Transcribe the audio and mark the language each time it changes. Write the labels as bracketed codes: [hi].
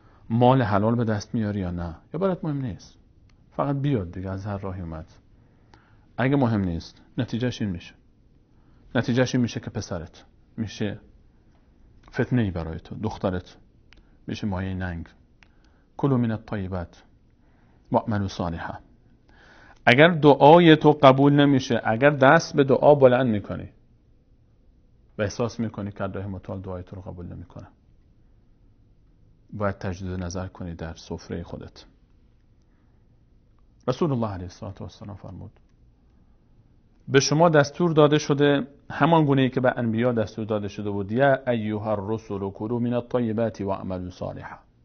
[fa] مال حلال به دست میاری یا نه؟ یا برات مهم نیست؟ فقط بیاد دیگه، از هر راهی اومد. اگه مهم نیست نتیجهش این میشه، نتیجهش این میشه که پسرت میشه فتنه‌ای برای تو، دخترت میشه مایه ننگ. [ar] کلوا من الطیبات واعملوا صالحا. [fa] اگر دعای تو قبول نمیشه، اگر دست به دعا بلند میکنی و احساس میکنی که الله متعال دعای تو رو قبول نمیکنه، باید تجدید نظر کنی در سفره خودت. رسول الله علیه السلام فرمود به شما دستور داده شده همان گونه‌ای که به انبیا دستور داده شده بود، [ar] یا ایها الرسل کلوا من الطیبات واعملوا صالحا.